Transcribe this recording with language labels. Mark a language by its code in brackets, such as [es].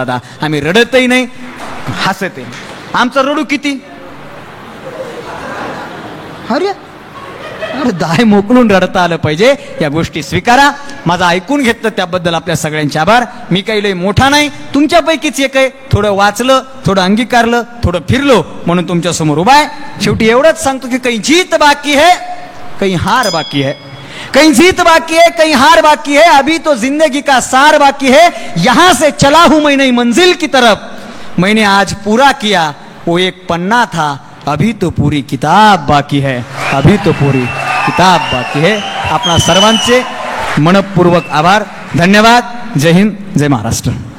[mr] दादा, आम्ही रडतही नाही, हसतही. आमचं रडू किती, अरे दाय मोकळून रडता आलं पाहिजे, या गोष्टी स्वीकारा. माझं ऐकून घेतलं त्याबद्दल आपल्या सगळ्यांचे आभार. मी काही लय मोठा नाही, तुमच्यापैकीच एक आहे. थोडं वाचलं, थोडं अंगीकारलं, थोडं फिरलो, म्हणून तुमच्या समोर उभा आहे. शेवटी एवढंच सांगतो की [hi] काही जीत बाकी है, काही हार बाकी है, कहीं जीत बाकी है, कहीं हार बाकी है, अभी तो जिंदगी का सार बाकी है, यहां से चला हूं मैं नई मंजिल की तरफ, मैंने आज पूरा किया वो एक पन्ना था, अभी तो पूरी किताब बाकी है, अभी तो पूरी किताब बाकी है. [mr] आपणा सर्वांचे मनपूर्वक आभार, धन्यवाद. जय हिंद, जय महाराष्ट्र.